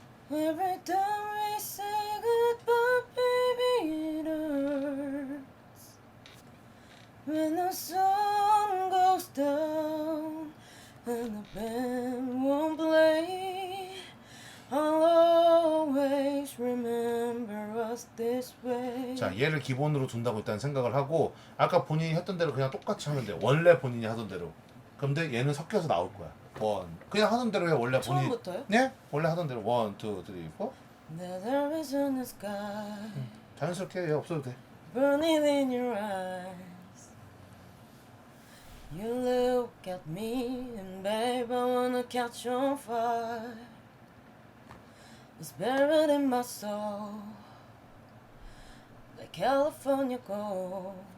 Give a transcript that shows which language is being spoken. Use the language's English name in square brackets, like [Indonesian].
[English] Every time we say goodbye, baby, it hurts. When the sun goes down and the band won't play, I'll always remember us this way. [Korean] 자 얘를 기본으로 둔다고 일단 생각을 하고 아까 본인이 했던 대로 그냥 똑같이 하면 돼. 원래 본인이 하던 대로. 근데 얘는 섞여서 나올 거야. 그냥 하던 대로 해. 원래 본인. 처음부터요? 네? 원래 하던 대로 1, 2, 3, 4. [English] There is in the sky, [Korean] 자연스럽게 얘 없어도 돼. [English] burning in your eyes. You look at me and babe I wanna catch on fire. It's buried in my soul, like California gold.